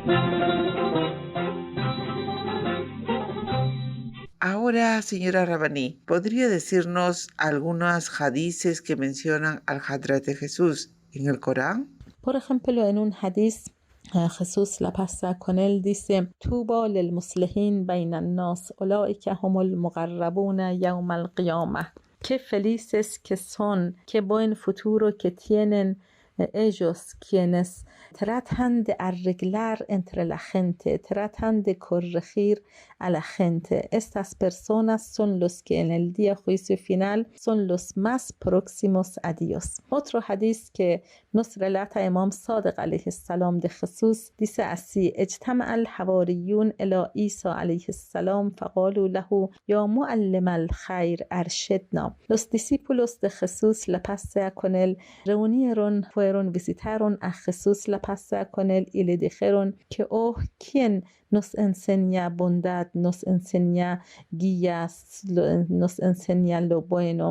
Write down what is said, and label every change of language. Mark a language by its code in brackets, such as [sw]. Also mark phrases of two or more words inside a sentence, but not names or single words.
[es] Ahora, señora Rabbani, ¿podría decirnos algunos hadices que mencionan al Hadrat de Jesús en el Corán? Por ejemplo, en un hadiz, Jesús, la paz con él, dice: [ar] طوبى للمصلحين بين الناس أولئك هم المقربون يوم القيامة. [es] Qué felices que son, qué buen futuro que tienen ellos quienes tratan de arreglar entre la gente, tratan de corregir a la gente. Estas personas son los que en el día juicio final son los más próximos a Dios. Otro hadiz que nos relata Imam Sadiq [ar] عليه السلام [es] de Jesús dice así: [ar] اجتمع الحواريون إلى عيسى عليه السلام فقالوا له يا معلم الخير أرشدنا. [es] Los discípulos de Jesús, la paz sea con él, visitaron a Jesús, la paz sea con él, y le dijeron que oh, ¿quién nos enseña bondad, nos enseña guías, nos enseña lo bueno?